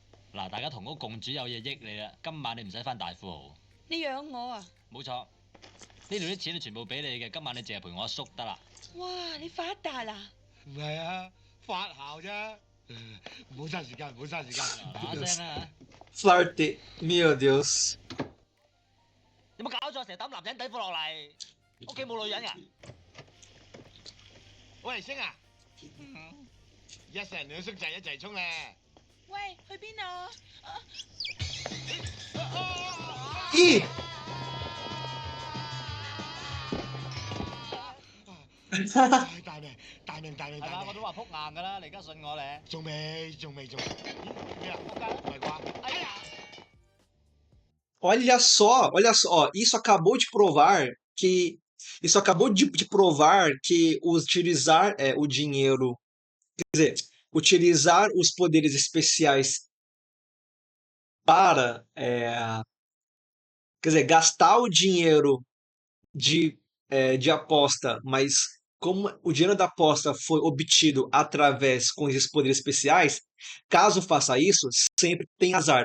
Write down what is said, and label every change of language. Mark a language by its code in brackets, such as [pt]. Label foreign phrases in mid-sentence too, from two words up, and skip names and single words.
[yue] 嗱，大家同屋共主有嘢益你啦，今晚你唔使返大富豪。你養我啊？冇錯，呢度啲錢全部俾你嘅，今晚你淨係陪我阿叔得啦。哇！你發達啦？唔係啊，發姣啫。唔好嘥時間，唔好嘥時間。嗱嗱聲啦嚇！ [pt] flirty. Meu Deus. [yue] 有冇搞錯？成日抌男人底褲落嚟？屋企冇女人㗎？一世人兩叔仔一齊衝咧！喂，去邊啊？ Ih! 係嘛？大命。我都話仆硬㗎啦，你而家信我咧？ [pt] Olha [yue] 仲未，仲未，仲未。哎呀！ [pt] olha só, ó, isso acabou de provar que utilizar o dinheiro, quer dizer, utilizar os poderes especiais para, quer dizer, gastar o dinheiro de aposta, mas como o dinheiro da aposta foi obtido através com esses poderes especiais, caso faça isso, sempre tem azar.